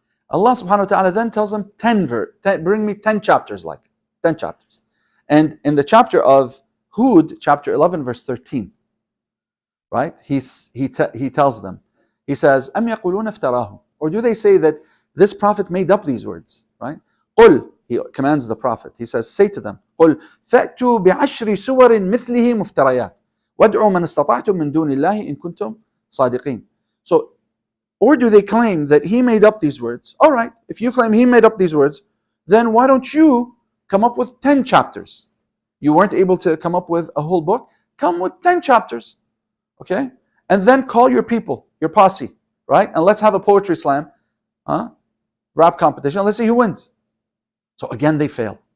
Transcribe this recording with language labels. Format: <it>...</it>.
<en>Allah subhanahu wa ta'ala then tells them bring me 10 chapters like it, 10 chapters. And in the chapter of Hud, chapter 11, verse 13, right? He tells them, he says,</en> <ar>أَمْ يَقُولُونَ افْتَرَاهُ.</ar> <en>Or do they say that this prophet made up these words, right?</en> <ar>قُلْ.</ar> <en>He commands the prophet. He says, say to them,</en> <ar>قُلْ فَأْتُوا بِعَشْرِ سُوَرٍ مِثْلِهِ مُفْتَرَيَاتٍ وَادْعُوا مَنْ اسْتَطَعْتُم مِّن دُونِ اللَّهِ إِن كُنتُمْ صَادِقِينَ.</ar> <en>So, or do they claim that he made up these words? All right, if you claim he made up these words, then why don't you come up with 10 chapters? You weren't able to come up with a whole book? Come with 10 chapters, okay? And then call your people, your posse, right? And let's have a poetry slam, rap competition. Let's see who wins. So again, they fail.</en>